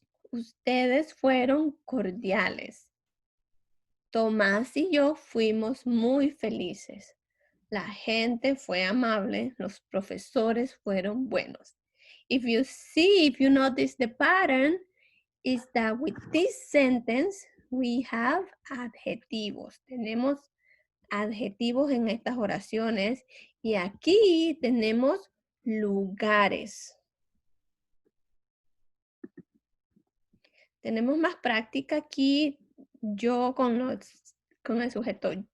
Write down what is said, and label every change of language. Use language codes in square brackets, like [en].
[es] Ustedes fueron cordiales. Tomás y yo fuimos muy felices. La gente fue amable. Los profesores fueron buenos. [en] If you notice the pattern, is that with this sentence we have adjetivos. [es] Tenemos adjetivos en estas oraciones y aquí tenemos lugares. Tenemos más práctica aquí, yo con el sujeto.